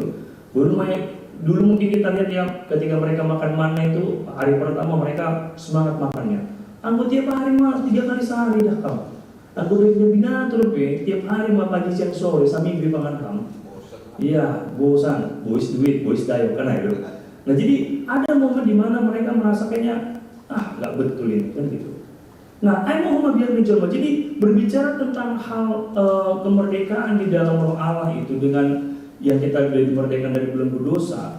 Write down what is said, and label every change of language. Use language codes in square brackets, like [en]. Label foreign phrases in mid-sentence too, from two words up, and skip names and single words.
[id] Dulu mungkin kita lihat ya ketika mereka makan mana itu hari pertama mereka semangat makannya. [bts] Anggo tiap hari mah [id] 3 kali sehari dah kamu. [bts] Anggo dari bina [id] terus tiap hari mah pagi siang sore sambil beli pangan kamu. Iya, bosan, [bts] bois duit, bois dayo [id] kan itu. Nah jadi ada momen di mana mereka merasa kayaknya nggak betul ini kan gitu. Nah, saya mau biar mencoba. Jadi berbicara tentang hal kemerdekaan di dalam roh Allah itu dengan yang kita dimerdekakan dari belenggu dosa.